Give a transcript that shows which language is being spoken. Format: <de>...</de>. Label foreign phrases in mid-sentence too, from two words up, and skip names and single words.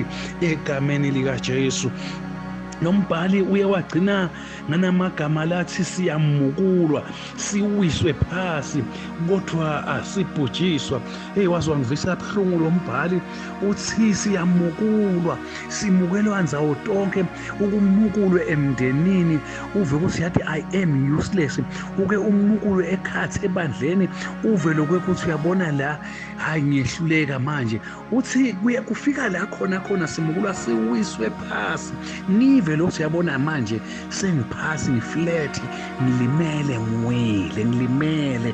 <ss>Egameni likaJesu nombhali uye wagcina nganamagama lathi siyamukulwa, siwiswe phasi kodwa asibhujiswa. Wazi wangivisa buhlungu lo mbhali. Uthi siyamukulwa, simukelwa nzawo tonke. Ukumukulwe emndenini uve ukuthi yathi</ss> <en>I am useless,</en> <ss>uke umukulwe ekhathi ebandleni uve lokuthi uyabona la hayi ngiyehluleka manje. Uthi kuye kufika la khona simukulwa siwiswe phasi. Nive lo siyabona manje sengiphasi, ngiflat, ngilimele, ngilimele.</ss>